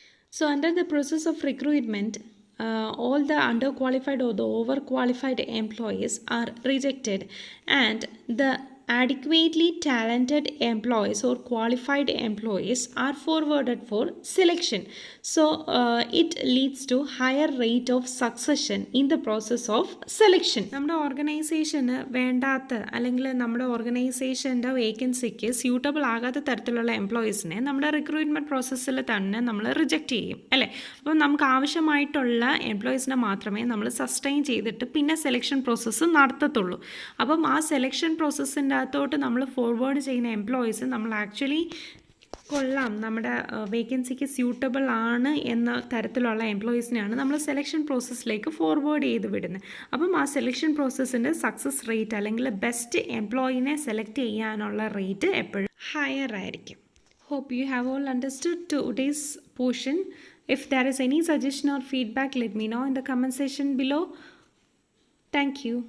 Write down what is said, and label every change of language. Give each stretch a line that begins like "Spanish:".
English: So under the process of recruitment, all the underqualified or the overqualified employees are rejected, and the adequately talented employees or qualified employees are forwarded for selection. So it leads to higher rate of succession in the process of selection.
Malayalam: നമ്മുടെ ഓർഗനൈസേഷന് വേണ്ടാത്ത അല്ലെങ്കിൽ നമ്മുടെ ഓർഗനൈസേഷൻ്റെ വേക്കൻസിക്ക് suitable ആകാത്ത തരത്തിലുള്ള എംപ്ലോയീസിനെ നമ്മുടെ recruitment പ്രോസസ്സിൽ തന്നെ നമ്മൾ റിജക്റ്റ് ചെയ്യും അല്ലേ. അപ്പോൾ നമുക്ക് ആവശ്യമായിട്ടുള്ള എംപ്ലോയീസിനെ മാത്രമേ നമ്മൾ സസ്റ്റെയിൻ ചെയ്തിട്ട് പിന്നെ സെലക്ഷൻ പ്രോസസ്സ് നടത്തത്തുള്ളൂ. അപ്പം ആ സെലക്ഷൻ പ്രോസസ്സിൻ്റെ അകത്തോട്ട് നമ്മൾ ഫോർവേഡ് ചെയ്യുന്ന എംപ്ലോയീസ് നമ്മൾ ആക്ച്വലി കൊള്ളാം, നമ്മുടെ വേക്കൻസിക്ക് സ്യൂട്ടബിൾ ആണ് എന്ന തരത്തിലുള്ള എംപ്ലോയീസിനെയാണ് നമ്മൾ സെലക്ഷൻ പ്രോസസ്സിലേക്ക് ഫോർവേഡ് ചെയ്ത് വിടുന്നത്. അപ്പം ആ സെലക്ഷൻ പ്രോസസ്സിൻ്റെ സക്സസ് റേറ്റ് അല്ലെങ്കിൽ ബെസ്റ്റ് എംപ്ലോയിനെ സെലക്ട് ചെയ്യാനുള്ള റേറ്റ് എപ്പോഴും ഹയർ ആയിരിക്കും.
English: Hope you have all understood today's portion. If there is any suggestion or feedback, let me know in the comment section below. Thank you.